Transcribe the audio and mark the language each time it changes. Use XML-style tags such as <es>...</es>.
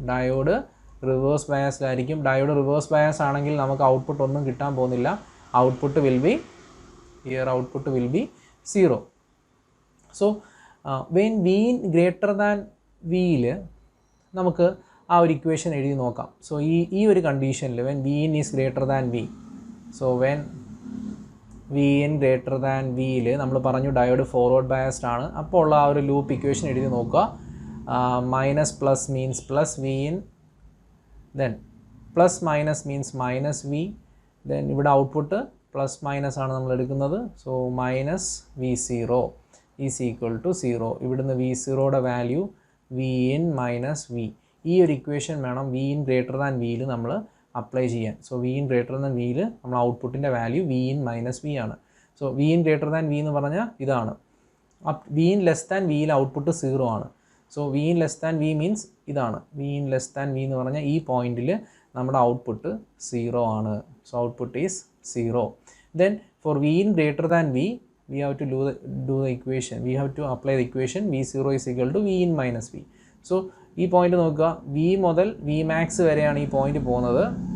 <ml>Diode reverse bias ആണെങ്കിൽ നമുക്ക് output ഒന്നും കിട്ടാൻ പോകുന്നില്ല.</ml> <en>Output will be output will be 0. So when Vin greater than</en> <ml>Vയിൽ നമുക്ക് ആ ഒരു ഇക്വേഷൻ എഴുതി നോക്കാം. സോ ഈ ഒരു കണ്ടീഷനിൽ</ml> <en>when Vin is greater than</en> <ml>V, so when Vin greater than Vയിൽ നമ്മൾ പറഞ്ഞു ഡയോഡ് ഫോർവേഡ് ബയാസ്ഡ് ആണ്. അപ്പോൾ ഉള്ള ആ ഒരു ലൂപ്പ് ഇക്വേഷൻ എഴുതി നോക്കുക. Minus plus means plus Vin, then plus minus means minus V, then ഇവിടെ ഔട്ട്പുട്ട് പ്ലസ് മൈനസ് ആണ് നമ്മൾ എടുക്കുന്നത്.</ml> <en>So minus V0 is equal to 0.</en> <ml>ഇവിടുന്ന് V0യുടെ വാല്യൂ Vin മൈനസ് V. ഈ ഒരു ഇക്വേഷൻ വേണം Vin ഗ്രേറ്റർ ദാൻ Vയിൽ നമ്മൾ അപ്ലൈ ചെയ്യാൻ. സോ Vin ഗ്രേറ്റർ ദാൻ Vയിൽ നമ്മൾ ഔട്ട്പുട്ടിൻ്റെ വാല്യൂ Vin മൈനസ് V ആണ്. So Vin greater than V എന്ന് പറഞ്ഞാൽ ഇതാണ്. Vin ലെസ് ദാൻ Vയിൽ ഔട്ട്പുട്ട് 0 ആണ്. So Vin less than V means ഇതാണ്. Vin ലെസ് ദാൻ V എന്ന് പറഞ്ഞാൽ ഈ പോയിന്റിൽ നമ്മുടെ ഔട്ട്പുട്ട് 0 ആണ്.</ml> <en>So output is 0. Then for Vin greater than V, we have to do the equation. We have to apply the equation V0 is equal to Vin minus V.</en> <ml>So ഈ point നോക്കുക, V മുതൽ V max വരെയാണ് ഈ point പോകുന്നത്.</ml>